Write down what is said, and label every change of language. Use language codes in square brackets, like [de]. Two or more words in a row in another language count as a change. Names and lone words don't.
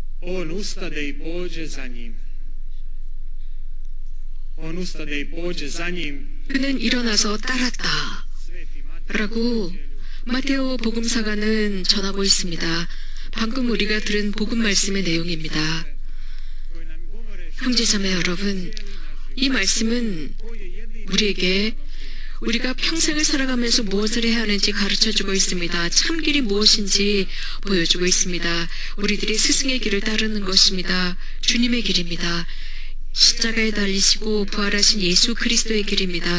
[hr] on ustade i pođe za njim. On ustade i pođe za njim. [ko] 그는 일어나서 따랐다 [hr] Sveti Matej [ko] 라고 마테오 복음사가는 전하고 있습니다. 방금 우리가 들은 복음 말씀의 내용입니다. [hr] koji nam govore [ko] 형제자매 여러분, 이 말씀은 우리에게 우리가 평생을 살아가면서 무엇을 해야 하는지 가르쳐주고 있습니다. 참길이 무엇인지 보여주고 있습니다. 우리들이 스승의 길을 따르는 것입니다. 주님의 길입니다. 십자가에 달리시고 부활하신 예수 그리스도의 길입니다.